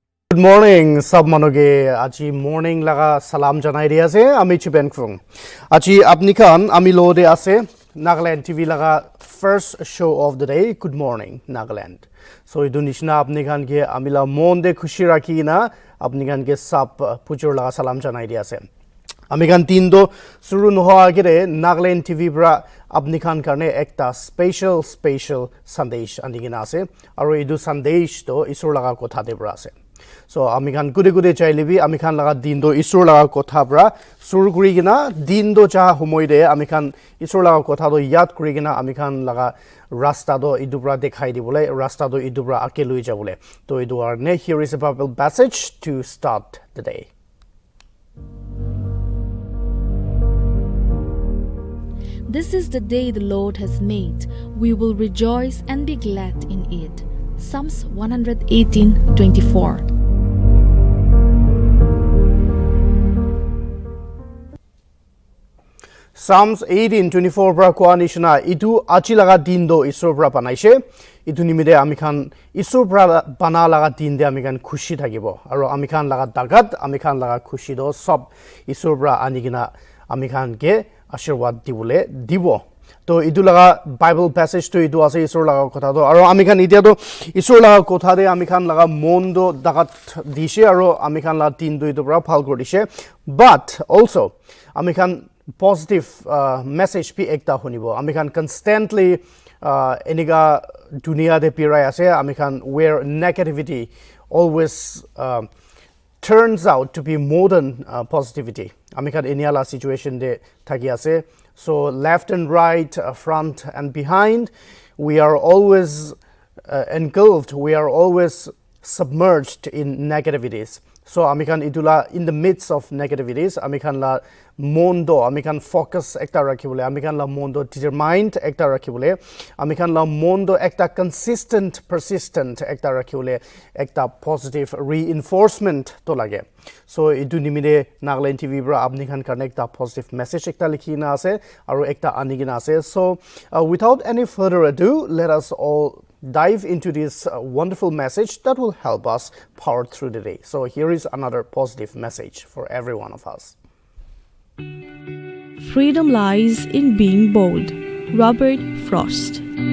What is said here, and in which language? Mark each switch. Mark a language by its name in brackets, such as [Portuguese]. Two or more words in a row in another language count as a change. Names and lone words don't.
[English] Good morning, [Naga Pidgin] sab manoge. Aji morning laga salam janai dia ase. Ami chipen krung. Aji apni khan ami lo de ase. [English] Nagaland TV [Naga Pidgin] laga [English] first show of the day. Good morning, Nagaland. [Naga Pidgin] So idu nishna apni khan ke amila mon de khushi rakhi na apni khan ke sab pujur laga salam janai dia ase. Ami khan tin do suru no hoa agere Nagaland TV bra apni khan karne ekta special sandesh anigina ase. Aro idu sandesh to isur laga kotha de bra ase. So ami khan gude chai libi ami khan laga din do isur laga kotha bra sur kuri gina din do cha humoi de ami khan isur laga kotha do yad kuri gina ami khan laga rasta do idubra dekhai di bole rasta do idubra ake lui ja bole to idu arne [English] here is a Bible passage to start the day. This is the day the Lord has made. We will rejoice and be glad in it. Psalms 118:24. [Naga Pidgin] Psalms 18:24 bra kwa nishna itu achi laga din do isur bra banaise itu nimide ami khan isur bra bana laga din de ami khan khushi thakibo aro ami khan laga dagat ami khan laga khushi do sob isur bra anigina ami khan ke ashirwad dibule dibo to idu laga [English] Bible passage [Naga Pidgin] to idu ase isur laga kotha do aro ami khan itia do isur laga kotha de ami khan laga mon do dagat dishe aro ami khan la din do idu bra phal kordise [English] but also [Naga Pidgin] ami khan [English] positive message [Naga Pidgin] pi ekta hunibo ami khan constantly eniga dunia de pirai ase ami khan [English] where negativity always turns out to be more than positivity [Naga Pidgin] ami khan eniala situation de thaki ase [English] so left and right front and behind we are always engulfed we are always submerged in negativities so [Naga Pidgin] ami khan idula [English] in the midst of negativities [Naga Pidgin] ami khan la mondo ami khan focus ekta rakhibole ami khan la mondo determined ekta rakhibole ami khan la mondo ekta [English] consistent persistent [Naga Pidgin] ekta rakhibole ekta [English] positive reinforcement [Naga Pidgin] to lage so idu nimide Nagaland TV bra apni khan karne ekta [English] positive message [Naga Pidgin] ekta likhina ase aro ekta anigina ase [English] so without any further ado let us all dive into this wonderful message that will help us power through the day. So here is another positive message for every one of us. Freedom lies in being bold. Robert Frost.